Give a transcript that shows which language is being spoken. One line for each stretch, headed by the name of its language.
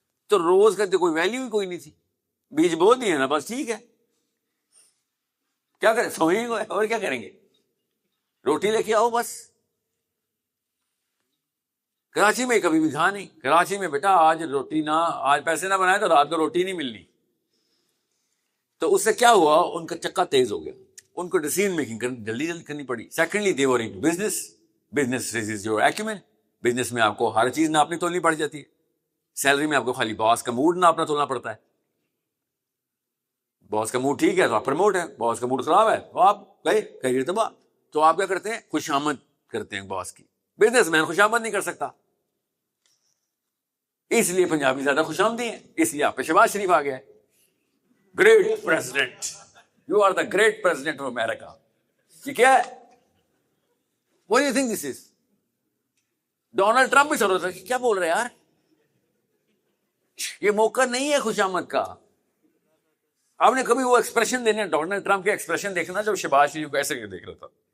Urdu: تو روز کا تو کوئی ویلیو ہی کوئی نہیں تھی. بیج بو دیے نا بس ٹھیک ہے, کیا کریں, سوئیں گے اور کیا کریں گے, روٹی لے کے آؤ بس. کراچی میں کبھی بھی کھا نہیں. کراچی میں بیٹا آج روٹی نہ, آج پیسے نہ بنائے تو رات کو روٹی نہیں ملنی. تو اس سے کیا ہوا, ان کا چکا تیز ہو گیا, ان کو ڈیسیژن میکنگ جلدی کرنی پڑی.
English: Secondly they were into business is your acumen.
Urdu: Business میں آپ کو ہر چیز ناپنی تولنی پڑ جاتی ہے. سیلری میں آپ کو خالی باس کا موڈ ناپنا تولنا پڑتا ہے. باس کا موڈ ٹھیک ہے تو آپ پروموٹ ہے, باس کا موڈ خراب ہے تو آپ گئے کیریئر تباہ. تو آپ کیا کرتے ہیں, خوشامد کرتے ہیں باس کی. بزنس مین خوشامد نہیں کر سکتا, اس لیے پنجابی زیادہ خوش آمدی ہیں. اس لیے آپ پہ شہباز شریف آ گیا ہے,
English: Great president, you are the great president of America.
Urdu: یہ کیا ہے,
English: what do you think this is?
Urdu: Donald Trump بھی سر ہوتا ہے, کیا بول رہے ہیں یار, یہ موقع نہیں ہے خوش آمد کا. آپ نے کبھی وہ ایکسپریشن دینے, ڈونلڈ ٹرمپ کے ایکسپریشن دیکھنا جب شہباز شریف کو ایسے دیکھ رہا تھا.